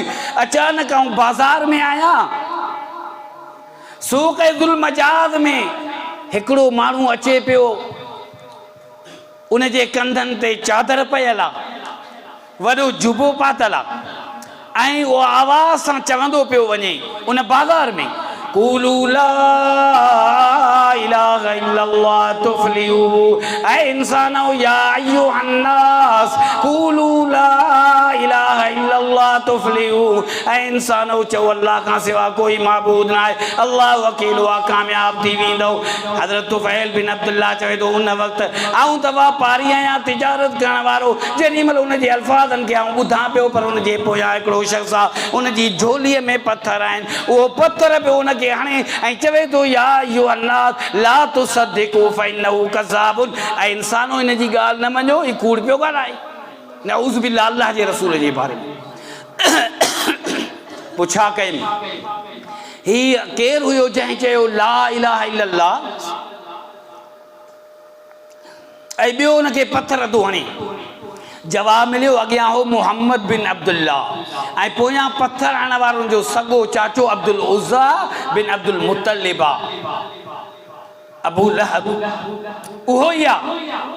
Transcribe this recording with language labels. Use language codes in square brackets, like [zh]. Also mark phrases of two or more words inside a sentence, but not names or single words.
[sd] अचानक आउं बाज़ार में आहियां, सूक़ ज़ुल्मजाज़ में हिकिड़ो माण्हू अचे पियो, उन जे कंधनि ते चादर पयल आहे, वॾो जुबो पातल आहे, ऐं उहो आवाज़ सां चवंदो पियो वञे उन बाज़ार में, [ar] قولوا لا إله إلا الله تفلحوا, [sd] ऐ इंसानो [ar] يا أيها الناس قولوا لا إله إلا الله تفلحوا, [sd] ऐ इंसानो चओ अल्लाह खां सिवा कोई माबूद न आहे, अल्लाह वकील आहे, कामयाब थी वेंदो। हज़रत तुफ़ैल बिन अब्दुल्लाह चवे थो उन वक़्तु आऊं त वापारी आहियां, तिजारत करण वारो, जेॾी महिल उन जे अल्फाज़नि खे आऊं ॿुधां पियो, पर उन जे पोयां हिकिड़ो शख़्स आहे, उन जी झोलीअ में पथर आहिनि, उहो पथर पियो उन खे हणे ऐं चवे थो [ar] يا أيها الناس لا تصدقوا فإنه كذاب, [sd] ऐं इंसानो इन जी ॻाल्हि न मञो, ही कूड़ पियो ॻाल्हाए। [ar] نعوذ بالله [sd] अल्लाह जे रसूल जे बारे में पुछा कयनि, ही केरु हुयो जंहिं चयो [ar] لا إله إلا الله, [sd] ऐं ॿियो उनखे पथर थो हणे। जवाब मिलियो, अॻियां हो मोहम्मद बिन अब्दुल्ला, ऐं पोयां पथर हणण वारनि जो सॻो चाचो अब्दुल उज़्ज़ा बिन अब्दुल मुत्तलिब आहे, अबू लहब उहो ई आहे।